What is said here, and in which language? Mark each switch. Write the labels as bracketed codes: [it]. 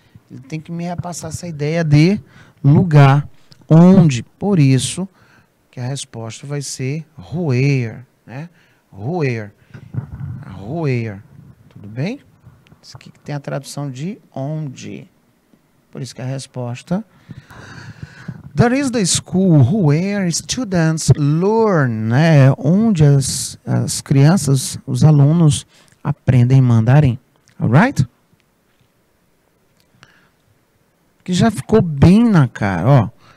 [pt] Ele tem que me repassar essa ideia de lugar, onde. Por isso que a resposta vai ser where, né? Where. Where. Tudo bem? Isso aqui tem a tradução de onde. Por isso que a resposta... [en] There is the school where students learn, né? [pt] Onde as crianças, os alunos, aprendem mandarim. Alright? Que já ficou bem na cara, ó.